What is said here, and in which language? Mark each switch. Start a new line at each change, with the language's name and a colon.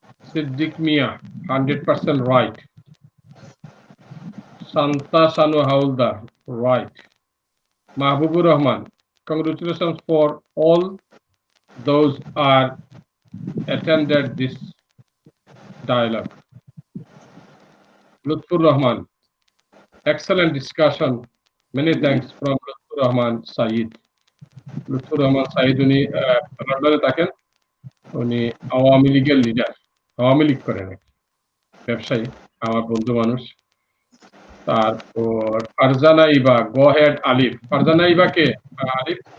English: Siddique Mia, 100% right. Santa Sanu Hauldar, right. Mahbubur Rahman, congratulations for all those are attended this dialogue. Lutfur Rahman, excellent discussion. Many thanks from Lutfur Rahman Saeed.
Bangla: Lutfur Rahman Saeed উনি লন্ডনে থাকেন, উনি আওয়ামী লীগের leader, Awami League করেন, ব্যবসায়ী, আমার বন্ধু মানুষ। তারপর ফারজানা ইবা, গো হেড আলিফ। ফারজানা ইবা কে? আলিফ